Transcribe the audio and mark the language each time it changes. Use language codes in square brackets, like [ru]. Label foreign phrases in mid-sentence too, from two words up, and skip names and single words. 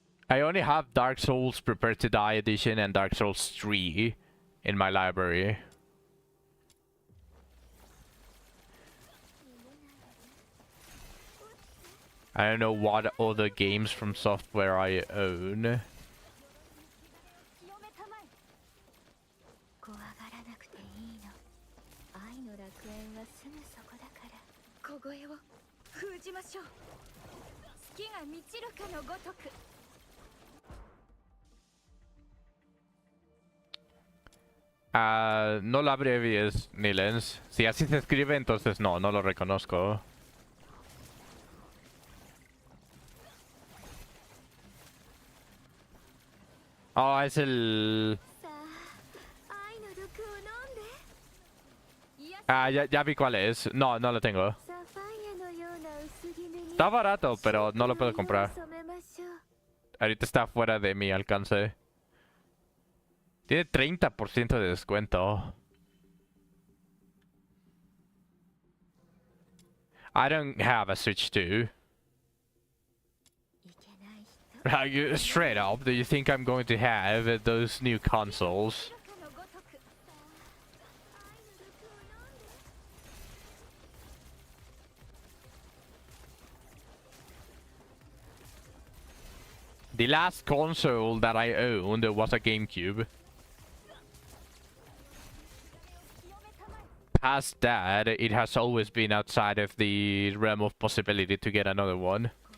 [en] I only have Dark Souls Prepare to Die edition and Dark Souls 3 in my library. I don't know what other games from software I own. [ja] 怖がらなくていいの。愛の楽園はすぐそこだから。小声を封じましょう。月が満ちるかのごとく。 [es] No lo abrevies, Nilens. Si así se escribe, entonces no lo reconozco. Oh, es el... [ja] さあ、愛の毒を飲んで。 [es] Ah, ya vi cuál es. No lo tengo. [ja] サファイアのような薄絹に [es] Está barato, pero no lo puedo comprar. [ja] 染めましょう。 [es] Ahorita está fuera de mi alcance. Tiene 30% de descuento. [en] I don't have a Switch 2. [ja] いけない人。 [en] Like, straight up, do you think I'm going to have those new consoles? [ja] かのごとく。愛の毒を飲んで。 [en] The last console that I owned was a GameCube. Past that, it has always been outside of the realm of possibility to get another one.